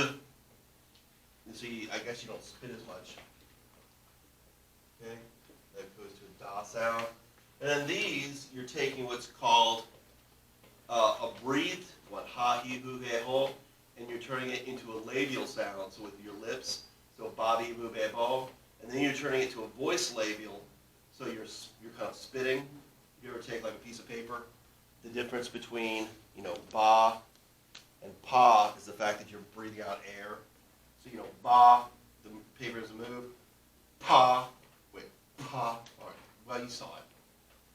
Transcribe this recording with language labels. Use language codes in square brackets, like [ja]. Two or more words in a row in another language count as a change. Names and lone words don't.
[en] And so I guess you don't spit as much. Okay, that goes to a da sound. And then these, you're taking what's called a breathed one, ha, hi, hu, he, ho, and you're turning it into a labial sound, so with your lips, so ba, bi, bu, be, bo. And then you're turning it to a voice labial, so you're kind of spitting. You ever take like a piece of paper? The difference between, ba and pa is the fact that you're breathing out air. So, ba, the paper doesn't move. Pa, pa, all right, well, you saw it.